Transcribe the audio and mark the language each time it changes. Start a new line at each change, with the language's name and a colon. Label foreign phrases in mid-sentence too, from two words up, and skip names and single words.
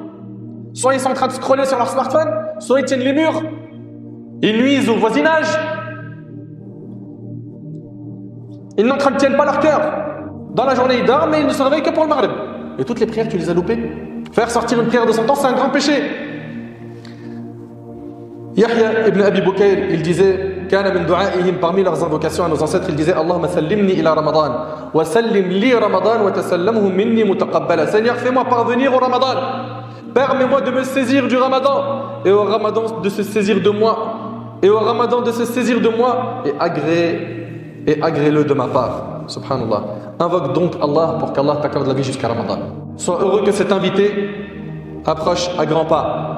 French: Soit ils sont en train de scroller sur leur smartphone, soit ils tiennent les murs, ils nuisent au voisinage, ils n'entretiennent pas leur cœur. Dans la journée, ils dorment, mais ils ne se réveillent que pour le maghrib. Et toutes les prières, tu les as loupées. Faire sortir une prière de son temps, c'est un grand péché. Yahya ibn Abi Bukayr, il disait,
Arabic: كان من دعائهم,
French: parmi leurs invocations à nos ancêtres, il disait,
Arabic: اللهم سلمني إلى رمضان وسلم لي رمضان وتسلمه مني متقبلا.
French: Seigneur, fais-moi parvenir au Ramadan. Permets-moi de me saisir du Ramadan et au Ramadan de se saisir de moi et au Ramadan de se saisir de moi et agrée-le de ma part. Subhanallah. Invoque donc Allah pour qu'Allah t'accorde la vie jusqu'à Ramadan. Sois heureux que cet invité approche à grands pas.